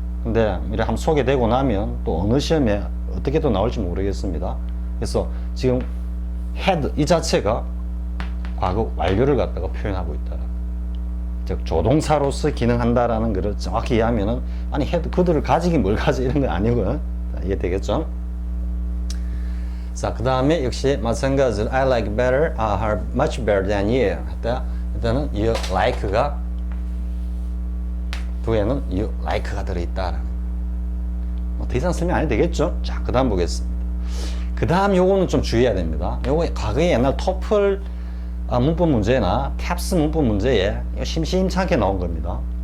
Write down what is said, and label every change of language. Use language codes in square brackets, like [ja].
[ko] 근데 이렇게 한번 소개되고 나면 또 어느 시험에 어떻게 또 나올지 모르겠습니다. 그래서 지금 had 이 자체가 과거 완료를 갖다가 표현하고 있다. 즉 조동사로서 기능한다라는 것을 정확히 이해하면은 아니 had 그들을 가지긴 뭘 가지 이런 거 아니고요. 이해되겠죠? 자, 그 다음에 역시 마찬가지로 [en] I like better, her much better than you. [ko] 일단은 [en] you like [ko] 가 뒤에는 you like가 들어있다라는. 더 이상 설명 안 해도 되겠죠? 자, 그 다음 보겠습니다. 그 다음 요거는 좀 주의해야 됩니다. 요거 과거에 옛날 토플 문법 문제나 캡스 문법 문제에 심심찮게 나온 겁니다.